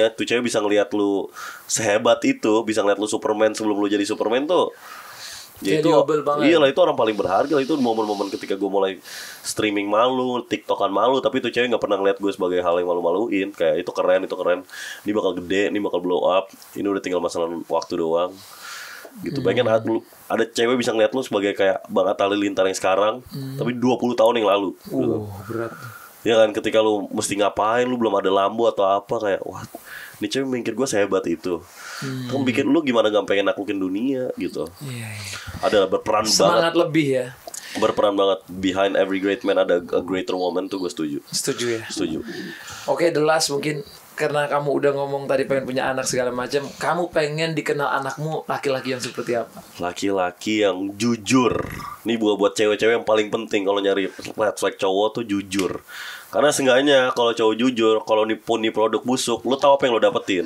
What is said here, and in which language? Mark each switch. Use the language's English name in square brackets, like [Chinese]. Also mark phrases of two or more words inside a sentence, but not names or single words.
[Indonesian] Tuh cewek bisa ngelihat lu sehebat itu, bisa ngelihat lu Superman sebelum lu jadi Superman tuh. Ya itu, iyalah itu orang paling berharga. Itu momen-momen ketika gue mulai streaming malu, tiktokan malu, tapi itu cewek gak pernah ngeliat gue sebagai hal yang malu-maluin. Kayak itu keren. Ini bakal gede, ini bakal [English] blow up. [Indonesian] Ini udah tinggal masalah waktu doang gitu. Bayangin ada cewek bisa ngeliat lu sebagai kayak Bang Atta Halilintar yang sekarang, tapi 20 tahun yang lalu gitu. Berat. Ya kan, ketika lu mesti ngapain, lu belum ada lampu atau apa, kayak wah ini cewek mikir gue sehebat itu. Kamu bikin lu gimana gak pengen naklukin dunia gitu. Ada berperan semangat banget. Lebih ya. Berperan banget. [English] Behind every great man ada a greater woman, [Indonesian] tuh gue setuju. Setuju ya. Setuju. Oke, [English] the last [Indonesian] mungkin karena kamu udah ngomong tadi pengen punya anak segala macam, kamu pengen dikenal anakmu laki-laki yang seperti apa? Laki-laki yang jujur. Ini buat cewek-cewek yang paling penting kalau nyari [English] red flag [Indonesian] cowok tuh jujur. Karena seenggaknya kalau cowok jujur, kalau nipu produk busuk, lu tahu apa yang lu dapetin.